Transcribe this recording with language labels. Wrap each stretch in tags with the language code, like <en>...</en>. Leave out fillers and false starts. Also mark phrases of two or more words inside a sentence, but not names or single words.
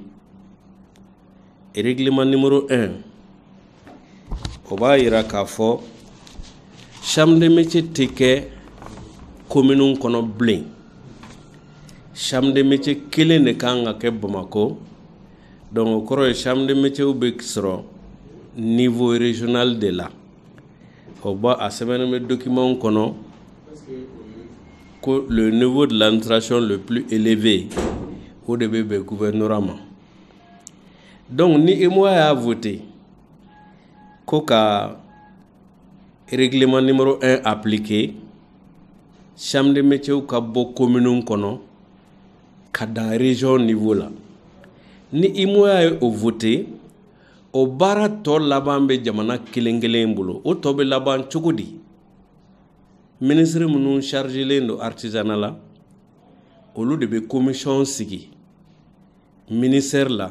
<fr>Règlement numéro 1</fr> <bm>o b'a yira k'a fɔ</bm> <fr>chambre de métier</fr> <bm>tɛ kɛ commune kɔnɔ bilen.</bm> <fr>Chambre de métier</fr> <bm>kelen de kan ka kɛ Bamako. Donc o kɔrɔ ye</bm> <fr>chambre de métier</fr> <bm>bɛ sɔrɔ</bm> <fr>niveau régional</fr> <bm>de la. O ba a sɛbɛnnen bɛ document kɔnɔ ko</bm> <fr>le niveau de l'administration le plus élevé</fr> <bm>o de bɛ bɛn gouvernorat ma. Donc ni IMOA y'a voté ko ka</bm> <fr>règlement numéro 1 appliqué, chambre de métier</fr> <bm>ka bɔ commune kɔnɔ ka dan</bm> <fr>région niveau</fr> <bm>la. Ni IMOA ye o voté o baara tɔ laban bɛ jamana kelen kelen bolo. O tɔ bɛ laban cogo di? Ministre minnu chargelen don artisanat la olu de bɛ commission sigi ministère la.</bm>